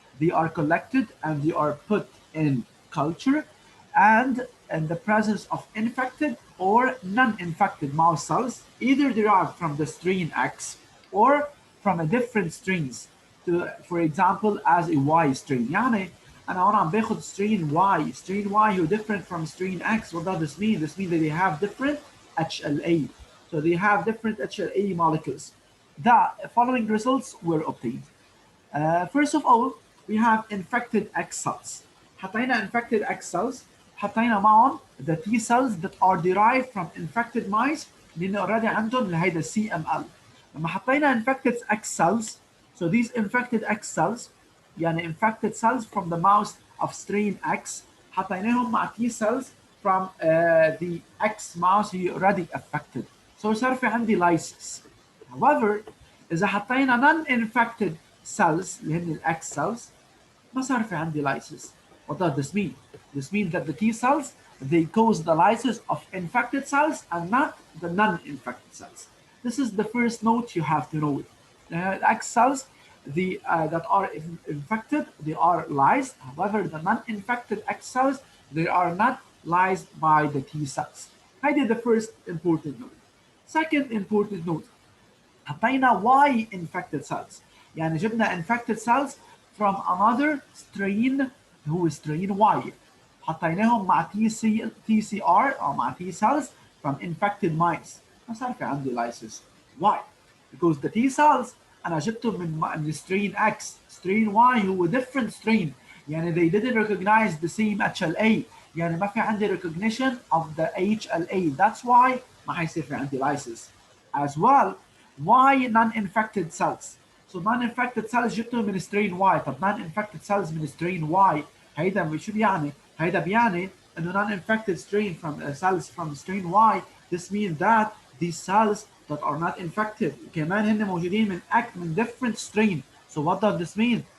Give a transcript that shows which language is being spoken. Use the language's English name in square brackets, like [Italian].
[English] They are collected and they are put in culture, and in the presence of infected or non-infected mouse cells, either derived from the strain X or from a different strains. For example, as a Y strain. [Arabic] يعني أنا هون عم باخد strain Y. [English] Strain Y who different from strain X. What does this mean? This means that they have different HLA. So they have different HLA molecules. The following results were obtained. First of all, we have infected X cells. [Arabic] حطينا [English] infected X cells، [Arabic] حطينا معهم [English] the T cells that are derived from infected mice لأن already [Arabic] عندهم هيدا [English] CML. [Arabic] لما حطينا [English] infected X cells, so these infected X cells يعني infected cells from the mouse of strain X [Arabic] حطيناهم مع [English] T cells from the X mouse he already affected. [Arabic] So صار في عندي lysis. [English] However, [Arabic] إذا حطينا non-infected cells اللي هن الX cells ما صار في عندي lysis. [English] What does this mean? This means that the T cells, they cause the lysis of infected cells and not the non-infected cells. This is the first note you have to know. The X cells that are infected, they are lysed. However, the non-infected X cells, they are not lysed by the T cells. I did the first important note. Second important note, [Arabic] حطينا [English] Y infected cells. [Arabic] يعني جبنا [English] infected cells from another strain هو strain Y. [Arabic] حطيناهم مع [English] TCR أو مع T cells from infected mice. [Arabic] ما صار في عندي lysis. [English] Why? Because the T cells [Arabic] أنا جبتهم من [English] strain X, strain Y هو different strain. يعني they didn't recognize the same HLA. [Arabic] يعني ما في عندي [English] recognition of the HLA. That's why [Arabic] ما حيصير في عندي lysis. [English] As well, why non-infected cells? So non-infected cells [Arabic] جبتهم من [English] strain Y. [Arabic] طب non-infected cells من strain Y هيدا شو بيعني؟ هيدا بيعني انه [English] non-infected strain from cells from strain Y. This means that these cells that are not infected [Arabic] كمان هن موجودين من [English] different strain. So what does this mean?